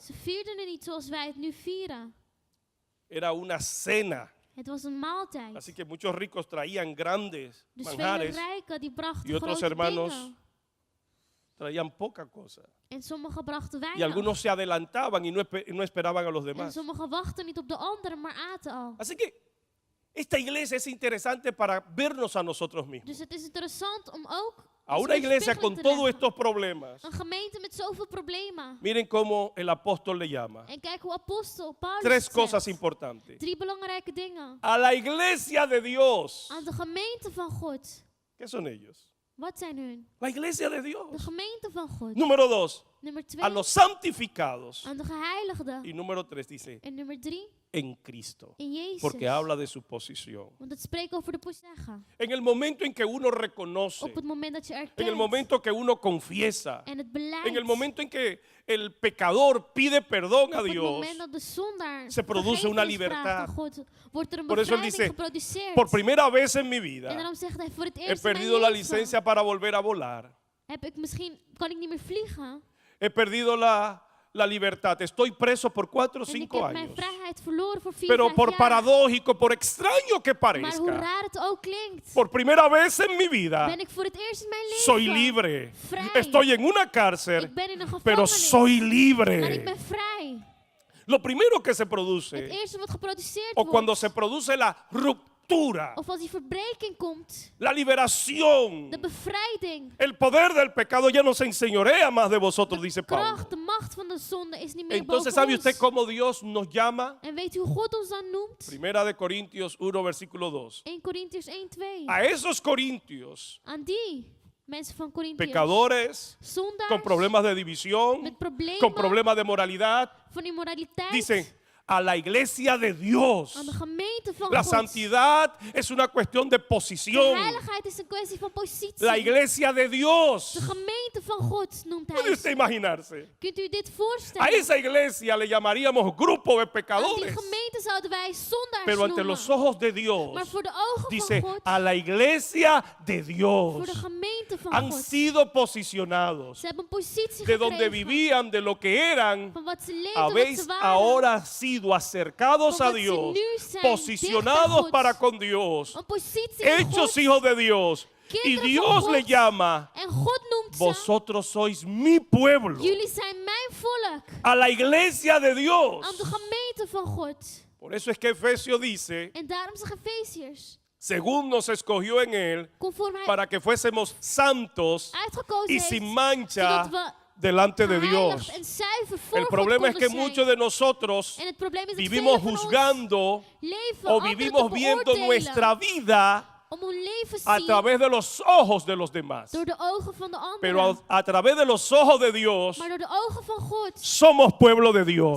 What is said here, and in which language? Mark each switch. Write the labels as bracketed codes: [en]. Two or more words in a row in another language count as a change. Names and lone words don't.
[nl] Ze vierden het niet zoals wij het nu vieren. [es] Era una cena. [nl] Het was een maaltijd. [es] Así que muchos ricos traían grandes [nl] Dus vele [es] manjares [nl] rijken die brachten [es] y otros [nl] grote [es] hermanos [nl] dingen. [es] traían poca cosa. [nl] En sommigen brachten [es] Y [nl] weinig. [es] algunos se adelantaban y no esperaban a los [nl] En [es] demás. [nl] sommigen wachten niet op de anderen, maar aten al. [es] Así que esta iglesia es interesante para vernos a nosotros mismos. [nl] Dus het is interessant om ook [es] A [nl] ons [es] una [nl] in [es] iglesia [nl] spiegeling [es] con [nl] te [es] todos [nl] leggen. [es] estos problemas. [nl] Een gemeente met zoveel problemen. [es] Miren cómo el apóstol le llama. [nl] En kijk hoe apostel Paulus [es] Tres [nl] het [es] cosas [nl] zegt. [es] importantes. [nl] 3 belangrijke dingen. [es] A la iglesia de Dios. [nl] Aan de gemeente van God. [es] ¿Qué son ellos? [nl] Wat zijn hun? [es] La iglesia de [nl] De [es] Dios. [nl] gemeente van God. [es] Número 2. [nl] Nummer 2, [es] a los santificados. [nl] aan de geheiligden. [es] Y número 3 dice, [nl] En nummer 3, [es] en Cristo. [nl] in Jezus. [es] Porque habla de su posición. [nl] Want het spreekt over de positie. [es] En el momento en que uno reconoce, [nl] Op het moment dat je [es] en el [nl] erkent [es] momento que uno confiesa, [nl] en het beleid. [es] en el momento en que el pecador pide perdón a [nl] Op het [es] Dios, [nl] moment dat de zondaar [es] se produce una [nl] vergeving vraagt [es] libertad. [nl] aan God, wordt er een [es] Por eso él [nl] bevrijding [es] dice, [nl] geproduceerd. [es] por primera vez en mi [nl] En [es] vida [nl] daarom zegt hij, voor het [es] he [nl] eerst in mijn [es] perdido la [nl] leven [es] licencia para volver a volar. [nl] kan ik niet meer vliegen. [es] He perdido la libertad. Estoy preso por 4 o [nl] En ik [es] 5 [nl] heb mijn [es] años. [nl] vrijheid verloren voor 4, [es] Pero [nl] 5 [es] por [nl] jaar. [es] paradójico, por extraño que [nl] Maar hoe [es] parezca, [nl] raar het ook klinkt, [es] por primera vez en mi vida, [nl] ben ik voor het eerst in mijn leven [es] soy libre. [nl] vrij. [es] Estoy en una cárcel, [nl] Ik ben in een [es] pero [nl] gevangenis, [es] soy [nl] maar ik [es] libre. [nl] ben vrij. [es] Lo primero que se [nl] Het [es] produce, [nl] eerste wat geproduceerd [es] o cuando [nl] wordt, [es] se produce la ruptura, [nl] of als die verbreking komt, [es] la liberación, [nl] de bevrijding, [es] el poder del pecado ya no se enseñorea más de vosotros, dice Pablo. [nl] kracht, de macht van de zonde is niet meer [es] Entonces, [nl] boven [es] ¿sabe [nl] ons. [es] usted cómo Dios nos llama? [nl] En weet u hoe God ons dan noemt? [es] Primera de Corintios 1, versículo 2. [nl] 1 Korintiërs 1, 2. [es] A esos corintios, [nl] Aan die mensen van Korintiërs, [es] pecadores, [nl] zondaars, [es] con problemas de división, [nl] met problemen, [es] con problemas de moralidad, [nl] van immoraliteit, [es] dicen, a la iglesia de Dios. [nl] aan de gemeente van [es] La [nl] God. [es] santidad es una cuestión de [nl] De [es] posición. [nl] heiligheid is een kwestie van positie. [es] La iglesia de Dios. [nl] De gemeente van God noemt [es] ¿Puede [nl] hij. [es] usted imaginarse? [nl] Kunt u dit [es] A [nl] voorstellen? [es] esa iglesia le llamaríamos grupo de [nl] Aan die [es] pecadores. [nl] gemeente zouden wij zondaars [es] Pero ante [nl] noemen. [es] los ojos de Dios, [nl] Maar voor de ogen [es] dice, [nl] van God, [es] a la iglesia de Dios [nl] voor de gemeente van [es] han [nl] God, [es] sido posicionados [nl] ze hebben een positie [es] de donde [nl] gekregen [es] vivían, de lo que eran. [nl] van wat ze leefden, wat [es] Habéis [nl] ze waren. [es] ahora sido acercados a [nl] Van wat ze [es] Dios, [nl] nu zijn, [es] posicionados [nl] dicht bij God. [es] para con Dios, [nl] Een positie in [es] hechos [nl] God. [es] hijos de Dios. Y [nl] Kinderen van [es] Dios [nl] God. [es] le llama, [nl] En God noemt ze, [es] vosotros sois mi pueblo, [nl] jullie zijn mijn volk. [es] a la iglesia de Dios. [nl] Aan de gemeente van God. [es] Por eso es que Efesios dice, [nl] En daarom zegt Efeziërs, [es] según nos escogió en él, [nl] conform hij [es] para que fuésemos santos [nl] uitgekozen [es] y [nl] heeft, [es] sin mancha [nl] zodat we [es] delante de [nl] geheiligd [es] Dios. [nl] en zuiver voor [es] El [nl] God [es] problema es [nl] konden [es] que [nl] zijn. [es] muchos de nosotros [nl] En het probleem is dat [es] vivimos [nl] velen van ons [es] juzgando [nl] leven [es] o [nl] anderen [es] vivimos [nl] te [es] viendo [nl] beoordelen, [es] nuestra vida [nl] om hun leven [es] a [nl] zien [es] través de los ojos de los demás. [nl] door de ogen van de anderen. [es] Pero a través de los ojos de Dios, [nl] Maar door de ogen van God [es] somos pueblo de Dios.